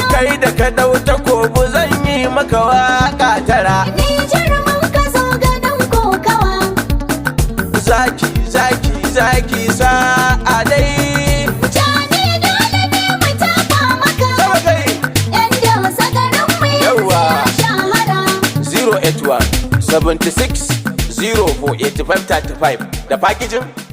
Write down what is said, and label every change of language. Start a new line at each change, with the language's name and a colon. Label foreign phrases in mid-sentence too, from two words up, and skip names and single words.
Hausa: Kai da ka dau takobi zan yi maka waka tara. Nijar mun ka zo ga dan kokawa. Zaki, zaki, zaki sa'a dai. Jani dole ne mu tafa maka. Sama kai. Yan dosa garin mu yanzu Yawwa. ya shahara.
English: Zero eight one, seventy six, zero four, eight five thirty five.
Hausa: Da packaging?